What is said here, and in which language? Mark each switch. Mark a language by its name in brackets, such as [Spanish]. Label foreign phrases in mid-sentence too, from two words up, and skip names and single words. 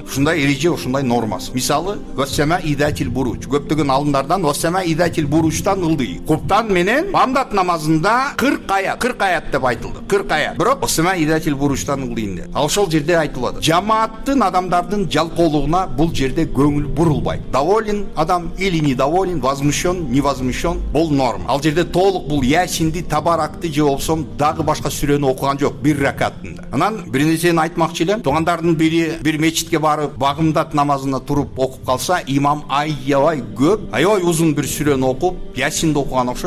[Kyrgyz] Ушундай эреже, ушундай нормасы. Мисалы, вассама идатил буруч. Көптөгөн алымдардан вассама идатил буручтан ылдый. Куптан менен бамдат намазында 40 аят деп айтылды. 40 аят. Бирок вассама идатил буручтан ылдыйын деп. Ал ошол жерде айтылады. Жамааттын адамдардын жалкоолугуна бул жерде көңүл бурулбайт. [Russian] Доволен адам или недоволен, возмущен, не возмущен, [Kyrgyz] бул норма. Ал жерде толук бул Ясинди, Табаракты же болсом дагы башка сүрөнү окуган жок бир ракатында. Анан бир нерсени айтмакчы элем. Туугандардын бири бир мечитке барып, багымдат намазына туруп окуп калса, имам аябай көп, аябай узун бир сүрөнү окуп, Ясинди окуган окшойт.